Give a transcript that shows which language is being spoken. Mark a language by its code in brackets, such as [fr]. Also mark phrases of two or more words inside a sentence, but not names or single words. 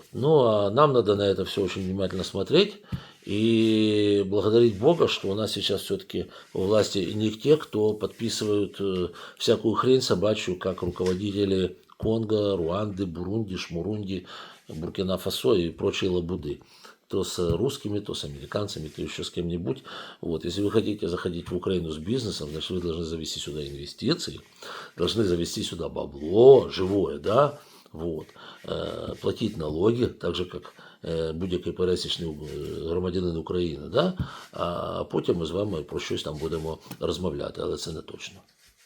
[ru] Ну, а нам надо на это все очень внимательно смотреть и благодарить Бога, что у нас сейчас все-таки у власти не те, кто подписывают всякую хрень собачью, как руководители Конго, Руанды, Бурунди, Шмурунди, Буркина-Фасо и прочие лабуды. То с русскими, то с американцами, то еще с кем-нибудь. Вот. Если вы хотите заходить в Украину с бизнесом, значит, вы должны завести сюда инвестиции, должны завести сюда бабло живое, да, вот. Платить налоги, так же, как [uk] будь-який пересічний громадянин України, [ru] да? [uk] А потім ми з вами про щось там будемо розмовляти, але це не точно.